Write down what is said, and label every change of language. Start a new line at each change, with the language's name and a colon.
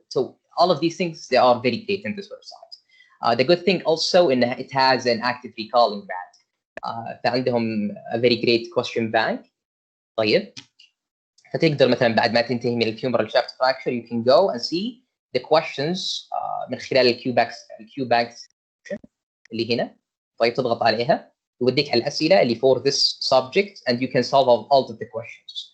English: So all of these things they are very great in this website. The good thing also in it has an active recalling
Arabic: بعد. فعندهم
English: a very great question bank.
Arabic: طيب فتقدر مثلا بعد ما تنتهي من الفيومرال شافت
English: fracture you can go and see the questions
Arabic: من خلال الكيو باكس اللي هنا. طيب تضغط عليها يوديك على الاسئله اللي
English: for this subject and you can solve all of the questions.